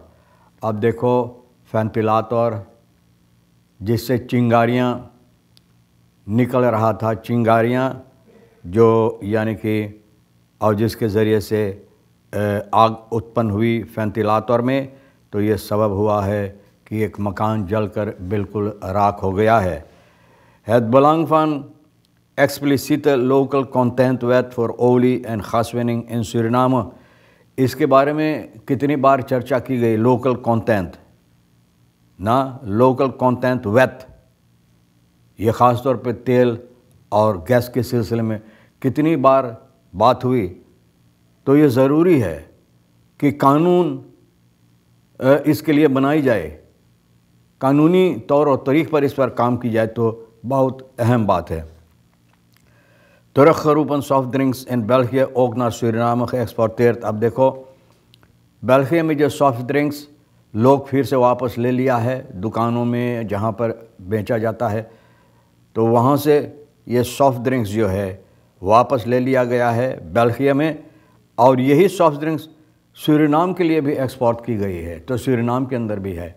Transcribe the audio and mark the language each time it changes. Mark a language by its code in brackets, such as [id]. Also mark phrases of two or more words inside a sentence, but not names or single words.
[hi] अब देखो वेंटिलेटर जिससे चिंगारियाँ निकल रहा था, चिंगारियाँ जो यानी कि और जिसके ज़रिए से आग उत्पन्न हुई वेंटिलेटर में, तो ये सबब हुआ है कि एक मकान जलकर बिल्कुल राख हो गया है। [nl] Het belang van explicite local content wet voor olie en gaswinning in Suriname, [hi] इसके बारे में कितनी बार चर्चा की गई। [en] local content [hi] ना, [nl] local content wet, [hi] ये ख़ास तौर पे तेल और गैस के सिलसिले में कितनी बार बात हुई। तो ये ज़रूरी है कि कानून इसके लिए बनाई जाए, कानूनी तौर और तरीक़ पर इस पर काम की जाए, तो बहुत अहम बात है। [nl] teruggeroepen softdrinks in België ook naar Suriname geëxporteerd। [hi] अब देखो बेल्जिया में जो [en] soft drinks [hi] लोग फिर से वापस ले लिया है दुकानों में जहाँ पर बेचा जाता है, तो वहाँ से ये [en] soft drinks [hi] जो है वापस ले लिया गया है बेल्जिया में, और यही [en] soft drinks [hi] सूरीनाम के लिए भी एक्सपोर्ट की गई है, तो सूरीनाम के अंदर भी है।